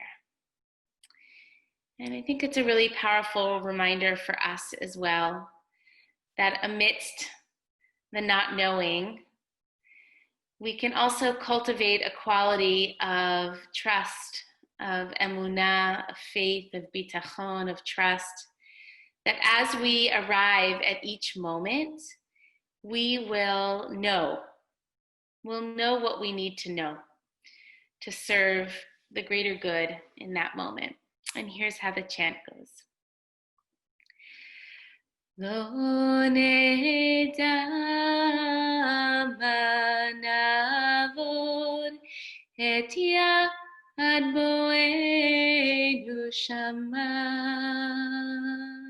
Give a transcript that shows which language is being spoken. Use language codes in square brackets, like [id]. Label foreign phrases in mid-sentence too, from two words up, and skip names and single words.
[en] And I think it's a really powerful reminder for us as well, that amidst the not knowing, we can also cultivate a quality of trust, of emunah, of faith, of bitachon, of trust, that as we arrive at each moment, we will know. We'll know what we need to know to serve the greater good in that moment. And here's how the chant goes. [he] לא נדע מה נעבוד את יד באנו שמה.